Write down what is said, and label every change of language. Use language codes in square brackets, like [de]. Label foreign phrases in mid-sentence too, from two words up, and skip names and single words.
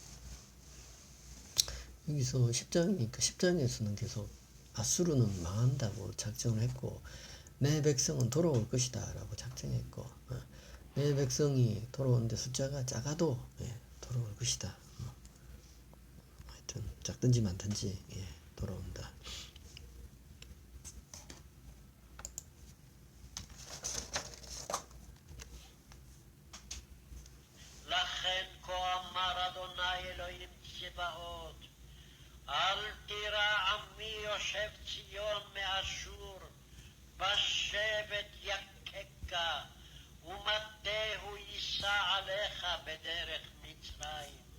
[ko] 여기서 10장에서는 계속 아수르는 망한다고 작정을 했고 내 백성은 돌아올 것이다 라고 작정했고 내 백성이 돌아오는데 숫자가 작아도 돌아올 것이다. 하여튼 작든지 많든지 돌아온다. [he] לכן כה אמר אדוני אלוהים צבאות, אל תירא עמי יושב ציון מאשור, בשבט יככה, ומטהו יישא עליך בדרך מצרים.